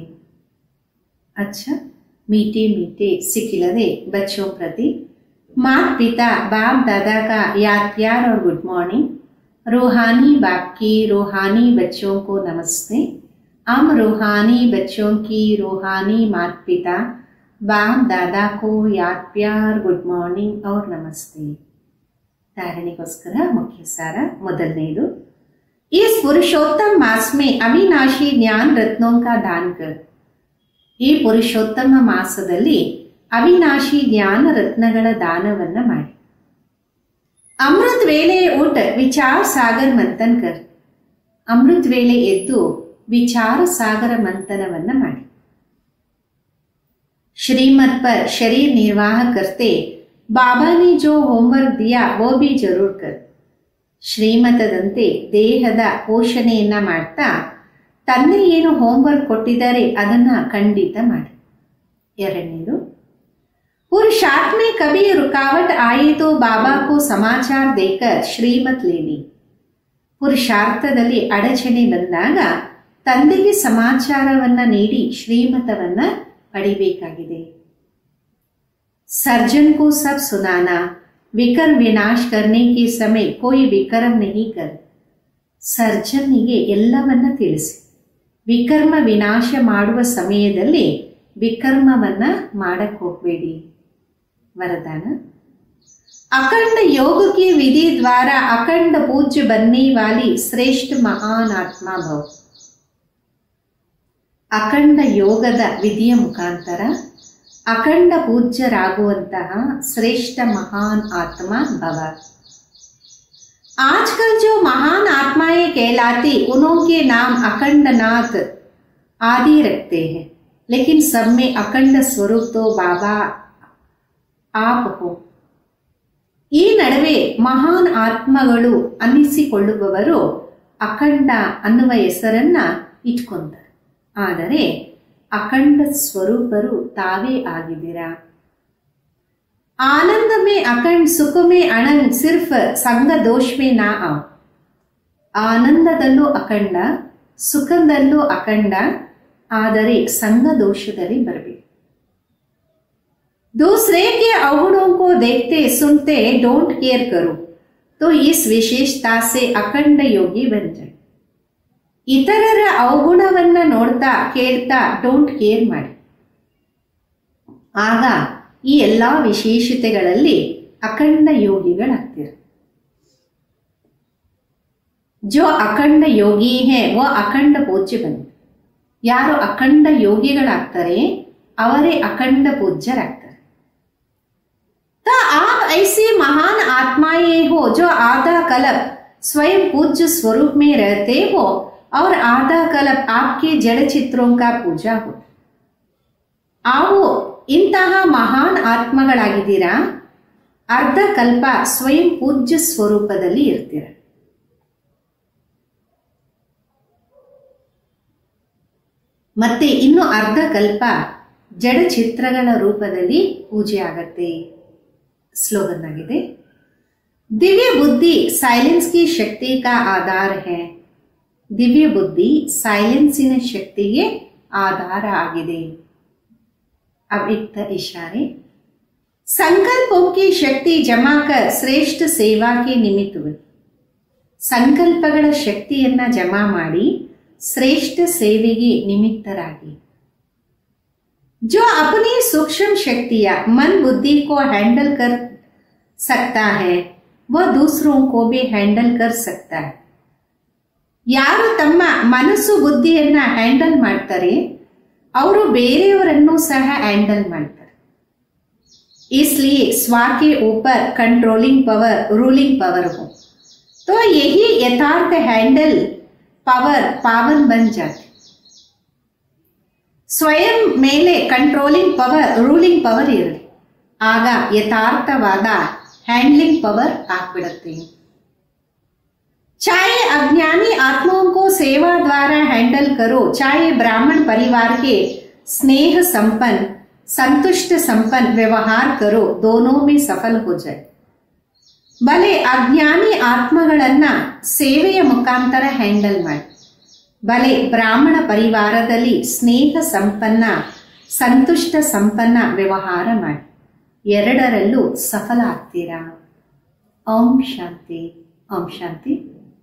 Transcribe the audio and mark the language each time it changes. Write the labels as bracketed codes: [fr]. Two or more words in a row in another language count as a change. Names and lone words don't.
[hi] अच्छा मीठे मीठे सिखिलदे बच्चों प्रति माता पिता बाप दादा का याद प्यार और [en] good morning. [hi] रूहानी बाप की रूहानी बच्चों को नमस्ते. हम रूहानी बच्चों की रूहानी माता पिता बाप दादा को याद प्यार [en] good morning [hi] और नमस्ते. धारणेಗೋಸ್ಕರ मुख्य सार ಮೊದಲನೇದು, इस पुरुषोत्तम मास में अविनाशी ज्ञान रत्नों का दान कर. [kn] ಈ ಪುರುಷೋತ್ತಮ ಮಾಸದಲ್ಲಿ ಅವಿನಾಶಿ ಜ್ಞಾನ ರತ್ನಗಳ ದಾನವನ್ನ ಮಾಡಿ. [hi] अमृत वेले उठ विचार सागर मंथन कर. [kn] ಅಮೃತ್ ವೇಳೆ ಎದ್ದು ವಿಚಾರ ಸಾಗರ ಮಂಥನವನ್ನ ಮಾಡಿ. [hi] श्रीमत पर शरीर निर्वाह करते बाबा ने जो होमवर्क दिया वो भी जरूर कर. [kn] ಶ್ರೀಮತದಂತೆ ದೇಹದ ಪೋಷಣೆಯನ್ನ ಮಾಡ್ತಾ ತಂದೆ ಏನು ಹೋಮ್ವರ್ಕ್ ಕೊಟ್ಟಿದ್ದಾರೆ ಅದನ್ನ ಖಂಡಿತ ಮಾಡಿ. ಎರಡನೇದು, [hi] पुरुषार्थ में कभी रुकावट आई तो बाबा को समाचार देकर श्रीमत लेनी. [kn] ಪುರುಷಾರ್ಥದಲ್ಲಿ ಅಡಚಣೆ ಬಂದಾಗ ತಂದೆಗೆ ಸಮಾಚಾರವನ್ನ ನೀಡಿ ಶ್ರೀಮತವನ್ನ ಪಡಿಬೇಕಾಗಿದೆ. [hi] सर्जन को सब सुनाना, विकर्म विनाश करने के समय कोई विकर्म नहीं कर. [kn] ಸರ್ಜನ್ನಿಗೆ ಎಲ್ಲವನ್ನ ತಿಳಿಸಿ, ವಿಕರ್ಮ ವಿನಾಶ ಮಾಡುವ ಸಮಯದಲ್ಲಿ ವಿಕರ್ಮವನ್ನ ಮಾಡಕ್ ಹೋಗಬೇಡಿ. [hi] वरदान, अखंड योग की विधि द्वारा अखंड पूज्य बनने वाली श्रेष्ठ महान आत्मा भव. [kn] ಅಖಂಡ ಯೋಗದ ವಿಧಿಯ ಮುಖಾಂತರ ಅಖಂಡ ಪೂಜ್ಯರಾಗುವಂತಹ ಶ್ರೇಷ್ಠ ಮಹಾನ್ ಆತ್ಮ ಭವ. [hi] आजकल जो महान आत्माएं कहलाती उनके नाम अखंडनाथ आदि रखते हैं, लेकिन सब में अखंड स्वरूप तो बाबा आप हो. [kn] ಈ ನಡುವೆ ಮಹಾನ್ ಆತ್ಮಗಳು ಅನ್ನಿಸಿಕೊಳ್ಳುವವರು ಅಖಂಡ ಅನ್ನುವ ಹೆಸರನ್ನ ಇಟ್ಕೊಂತಾರೆ. ಆದರೆ ಅಖಂಡ ಸ್ವರೂಪರು ತಾವೇ ಆಗಿದ್ದೀರಾ. [hi] आनंद में अखंड, सुख में अनंत, सिर्फ संग दोष में ना आओ. [kn] ಆನಂದದಲ್ಲೂ ಅಖಂಡ, ಸುಖದಲ್ಲೂ ಅಖಂಡ, ಆದರೆ ಸಂಗ ದೋಷದಲ್ಲಿ ಬರಬೇಕು. [hi] दूसरे के अवगुणों को देखते सुनते [en] don't care [hi] करो तो इस विशेषता से अखंड योगी बन जाए. [kn] ಇತರರ ಅವಗುಣವನ್ನ ನೋಡ್ತಾ ಕೇಳ್ತಾ [en] don't care [kn] ಮಾಡಿ. ಆಗ ಈ ಎಲ್ಲಾ ವಿಶೇಷತೆಗಳಲ್ಲಿ ಅಖಂಡ ಯೋಗಿಗಳಾಗ್ತೀರ. [hi] जो अखंड योगी है वो अखंड पूज्य बनी. [kn] ಯಾರು ಅಖಂಡ ಯೋಗಿಗಳಾಗ್ತಾರೆ ಅವರೇ ಅಖಂಡ ಪೂಜ್ಯರಾಗ್ತಾರೆ. [hi] तो आप ऐसी महान आत्माएं हो जो आधा कल्प स्वयं पूज्य स्वरूप में रहते हो और आधा कल्प आपके जड़ चित्रों का पूजा हो. [kn] आओ ಇಂತಹ ಮಹಾನ್ ಆತ್ಮಗಳಾಗಿದ್ದೀರಾ, ಅರ್ಧ ಕಲ್ಪ ಸ್ವಯಂ ಪೂಜ್ಯ ಸ್ವರೂಪದಲ್ಲಿ ಇರ್ತೀರ. ಮತ್ತೆ ಇನ್ನು ಅರ್ಧ ಕಲ್ಪ ಜಡ ಚಿತ್ರಗಳ ರೂಪದಲ್ಲಿ ಪೂಜೆ ಆಗತ್ತೆ. ಸ್ಲೋಗನ್ ಆಗಿದೆ, [hi] दिव्य बुद्धि साइलेंस की शक्ति का आधार है. [kn] ದಿವ್ಯ ಬುದ್ಧಿ ಸೈಲೆನ್ಸಿನ ಶಕ್ತಿಗೆ ಆಧಾರ ಆಗಿದೆ. [hi] अव्यक्त इशारे, संकल्पों की शक्ति जमा कर श्रेष्ठ सेवा के निमित्त हुए. [kn] ಸಂಕಲ್ಪಗಳ ಶಕ್ತಿಯನ್ನ ಜಮಾ ಮಾಡಿ ಶ್ರೇಷ್ಠ ಸೇವೆಗೆ ನಿಮಿತ್ತರಾಗಿ. [hi] जो अपनी सूक्ष्म शक्तियां मन बुद्धि को हैंडल कर सकता है वह दूसरों को भी हैंडल कर सकता है. [kn] ಯಾರು ತಮ್ಮ ಮನಸ್ಸು ಬುದ್ಧಿಯನ್ನ ಹ್ಯಾಂಡಲ್ ಮಾಡ್ತಾರೆ ಅವರು ಬೇರೆಯವರನ್ನು ಸಹ ಹ್ಯಾಂಡಲ್ ಮಾಡ್ತಾರೆ. [hi] इसलिए स्व के ऊपर [en] controlling power, ruling power [hi] हो तो यही यथार्थ [en] handle power [hi] पावन बन जाते. [kn] ಸ್ವಯಂ ಮೇಲೆ [en] controlling power, ruling power [kn] ಇರಲಿ, ಆಗ ಯಥಾರ್ಥವಾದ [en] handling power [kn] ಆಗ್ಬಿಡುತ್ತೆ. [hi] चाहे अज्ञानी आत्माओं को सेवा द्वारा हैंडल करो, चाहे ब्राह्मण परिवार के स्नेह संपन्न संतुष्ट संपन्न व्यवहार करो, दोनों में सफल हो जाए. भले अज्ञानी [kn] ಆತ್ಮಗಳನ್ನ ಸೇವೆಯ ಮುಖಾಂತರ ಹ್ಯಾಂಡಲ್ ಮಾಡಿ, ಭಲೆ ಬ್ರಾಹ್ಮಣ ಪರಿವಾರದಲ್ಲಿ ಸ್ನೇಹ ಸಂಪನ್ನ ಸಂತುಷ್ಟ ಸಂಪನ್ನ ವ್ಯವಹಾರ ಮಾಡಿ, ಎರಡರಲ್ಲೂ ಸಫಲ ಆಗ್ತೀರಾ. [hi] ಓಂ ಶಾಂತಿ, ಓಂ ಶಾಂತಿ.